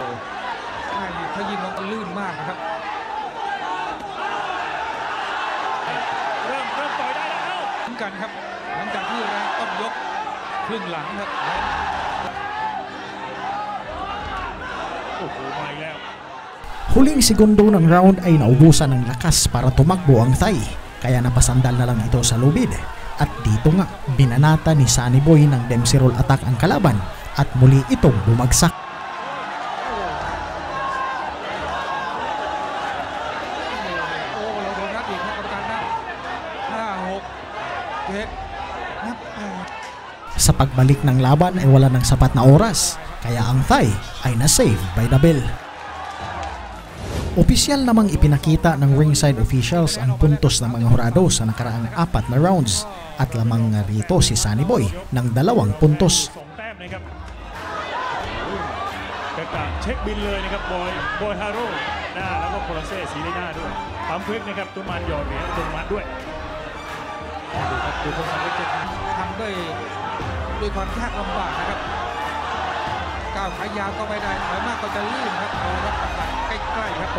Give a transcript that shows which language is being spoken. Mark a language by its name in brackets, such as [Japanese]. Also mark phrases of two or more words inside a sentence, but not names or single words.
[Thai] ถ้ายิงลงลื่นมากนะครับ เริ่มต่อยได้แล้ว เหมือนกันครับหลังจากที่แรงต้นยกครึ่งหลังครับ โอ้โหมาแล้ว [Filipino] Huling segundo ng round ay naubusan ng lakas para tumakbo ang Thai, kaya napasandal na lang ito sa lubid. At dito nga, binanata ni Sunny Boy ng [English] Dempsey roll attack [Filipino] ang kalaban at muli itong bumagsak. Sa pagbalik ng laban ay wala ng sapat na oras, kaya ang Thai ay na-save [English] by the bell. [Filipino] Opisyal namang ipinakita ng [English] ringside officials [Filipino] ang puntos ng mga hurado sa nakaraang 4 na rounds at lamang rito si Sunny Boy ng 2 puntos. [Thai] 2 แต้มนะครับกระเช็คบินเลยนะครับบอยฮาโร่หน้าแล้วก็โคลาเซ่สีหน้าด้วยปั๊มพลิกนะครับตุนมันหยอดเหรียญตุนมันด้วย ดูคนสังเกตทำด้วยความยากลำบากนะครับก้าวขายาวก็ไม่ได้ถอยมากก็จะลื่นครับเอาครับใกล้ๆครับ